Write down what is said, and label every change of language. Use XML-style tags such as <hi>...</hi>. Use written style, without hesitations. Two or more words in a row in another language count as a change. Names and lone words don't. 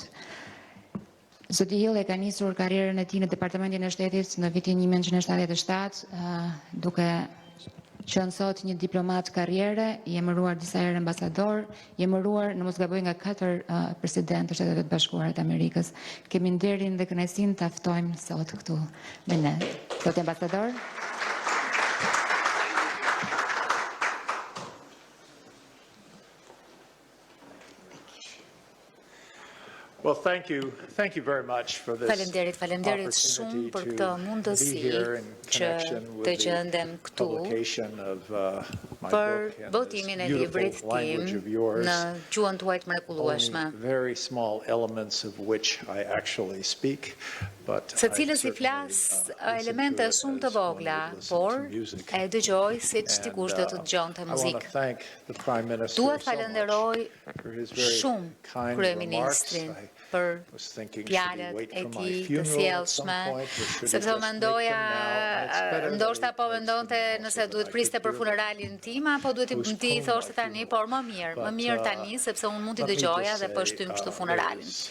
<sq>Zoti Hill e ka nisur karrierën e tij në Departamentin e Shtetit në vitin 1977, duke qenë sot një diplomat karriere, I emëruar disa herë ambasador, I emëruar në mos gaboj nga 4 presidentë të Shtetit të Bashkuara të Amerikës. Kemi nderin dhe kënaqësinë ta ftojmë sot këtu me ne. Zoti ambasador.</sq> <en>Well, thank you very much for this</en> <sq>Faleminderit shumë për këtë mundësi që të gjendem këtu për botimin e librit tim në gjuhën tuaj të mrekullueshme.</sq> <en>Very small elements of which I actually speak, but</en> <sq>së cilës I flas elemente shumë të vogla, por e dëgjoj siç dikush do të dëgjonte muzikë. Dua të falenderoj shumë kryeministrin për fjalët e tij të sjellshme, sepse mendoja, ndoshta po mendonte nëse duhet priste për funeralin tim apo duhet ti thoshte tani, por më mirë tani sepse unë mund t'i dëgjoja dhe po shtym kështu funeralin.</sq>